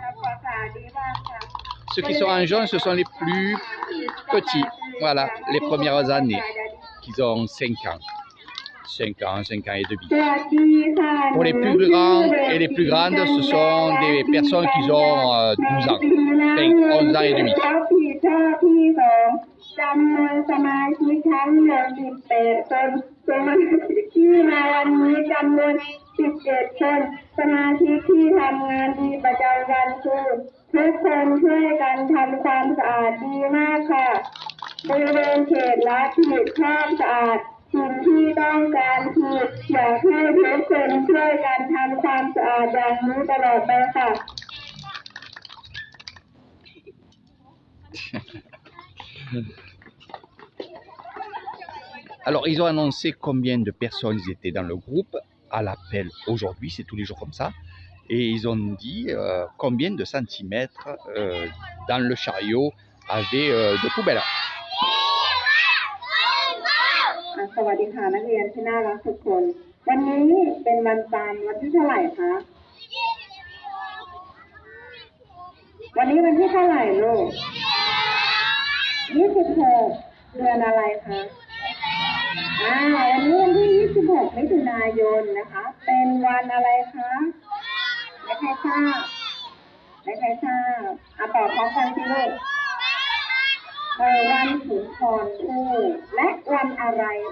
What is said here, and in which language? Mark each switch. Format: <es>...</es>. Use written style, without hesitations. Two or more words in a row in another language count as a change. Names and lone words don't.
<fr>Ceux qui sont en jaune, ce sont les plus petits. Voilà, les premières années, qui ont 5 ans. 5 ans et demi. Pour les plus grands et les plus grandes, ce sont des personnes qui ont 12 ans, 11 ans et demi.</fr> <th>จำนวนสมาชิกทั้งหมด18 คนสมาชิกที่มาวันนี้จำนวน17 คนสมาชิกที่ทำงานดีประจำวันคือทุกคนช่วยกันทำความสะอาดดีมากค่ะบริเวณเขตรัฐที่ความสะอาดสิ่งที่ต้องการคืออยากให้ทุกคนช่วยกันทำความสะอาดอย่างนี้ตลอดไปค่ะ</th> <fr>Alors, ils ont annoncé combien de personnes ils étaient dans le groupe à l'appel aujourd'hui, c'est tous les jours comme ça. Et ils ont dit combien de centimètres dans le chariot avait de poubelles.</fr> <th>สวัสดีค่ะนักเรียนที่น่ารักทุกคนวันนี้เป็นวันจันทร์วันที่เท่าไหร่คะ วันนี้วันที่เท่าไหร่ลูก26เดือนอะไรคะวันนี้วันที่26มิถุนายนนะคะเป็นวันอะไรคะไม่ใครทราบตอบพร้อมกันสิลูกวันสุนทรภู่และวันอะไร</th>